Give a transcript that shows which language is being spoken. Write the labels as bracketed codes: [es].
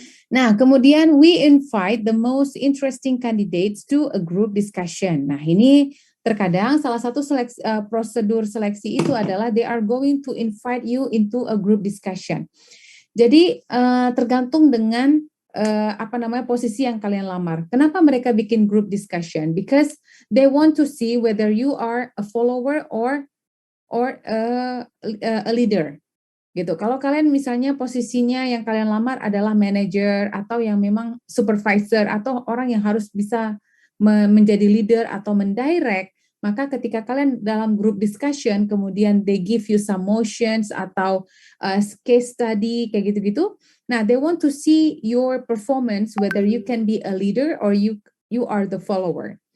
[id] Nah, kemudian [en] we invite the most interesting candidates to a group discussion. [id] Nah, ini terkadang salah satu prosedur seleksi itu adalah [en] they are going to invite you into a group discussion. [id] Jadi tergantung dengan posisi yang kalian lamar. Kenapa mereka bikin group discussion? [en] Because they want to see whether you are a follower or a leader. [id] Gitu. Kalau kalian misalnya posisinya yang kalian lamar adalah manager atau yang memang supervisor atau orang yang harus bisa menjadi leader atau mendirect, maka ketika kalian dalam group discussion kemudian [en] they give you some motions [id] atau case study kayak gitu-gitu. Nah, [en] they want to see your performance whether you can be a leader or you are the follower.